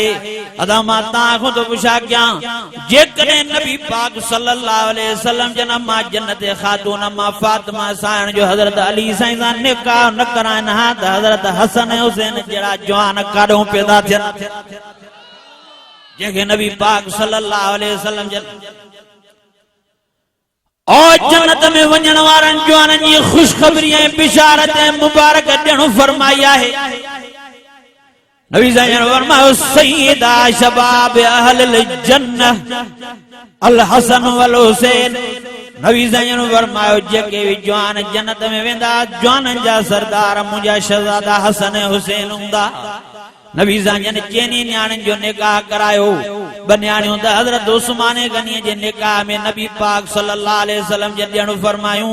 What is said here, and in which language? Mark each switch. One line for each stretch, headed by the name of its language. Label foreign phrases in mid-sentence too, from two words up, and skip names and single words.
Sindhi: अदा मां तां खां तो पुछा कया, जेकॾहिं नबी पाक
Arabic: صلى الله عليه وسلم
Sindhi: जन अम्मा जन्नत खातून अम्मा फातिमा सां जो हज़रत अली साईं सां निकाह न कराइनि हा त हज़रत हसन ऐं हुसैन जहिड़ा जवान काॾों पैदा थियनि, जंहिंखे नबी पाक
Arabic: صلى الله عليه وسلم
Sindhi: जन और जन्नत में वञण वारन जवाननि जी खुशखबरी ऐं बिशारत ऐं मुबारक ॾियणु फरमाई आहे। नबी साईं फरमायो
Arabic: سيدا شباب أهل الجنة الحسن والحسين.
Sindhi: नबी साईं फरमायो जेके भी जवान जन्नत में वेंदा, जवाननि जा सरदार मुंहिंजा शहज़ादा हसन ऐं हुसैन हूंदा। नबी साईं चेनी न्याणियुनि जो निकाह करायो। ब न्याणियूं त हज़रत उस्मान गनी जे निकाह में नबी पाक
Arabic: صلى الله عليه وسلم
Sindhi: जे ॾियणु फरमायूं।